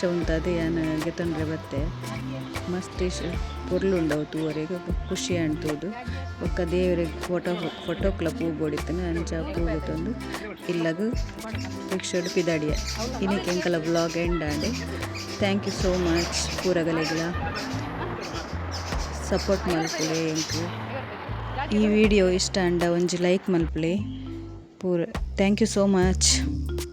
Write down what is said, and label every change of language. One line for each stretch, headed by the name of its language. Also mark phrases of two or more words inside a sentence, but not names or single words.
Tulu: ಉಂತದೆ ಯಾನ್ ಗೆತ್ತೊಂಡ್ರೆ ಬತ್ತೆ ಮಸ್ತ್ ಪೊರ್ಲುಂಡವು ತೂವರೆಗ್ ಖುಷಿ ಅಣ್ತುದು ಬೊಕ್ಕ ದೇವರಿಗೆ ಫೋಟೋಕ್ಲ ಪೂ ಬೋಡಿತ್ತನ ಅಂಚ ಪೂ ಗೆತ್ತೊಂದು ಇಲ್ಲಗ್ ರಿಕ್ಷಾಡು ಪಿದಾಡಿಯ ಇನ್ನಕ್ಕೆ ಎಂಕಲ ವ್ಲಾಗ್ ಎಂಡ್ ಆಂಡೆ.
English: thank you so much
Tulu: ಪೂರಗಲೆಗ್ಲ ಸಪೋರ್ಟ್ ಮಲ್ಪುಲೆ ಎಂಕು ಈ ವಿಡಿಯೋ ಇಷ್ಟ ಅಂಡ ಒಂಜಿ ಲೈಕ್ ಮಲ್ಪುಲೆ ಪೂರ.
English: thank you so much.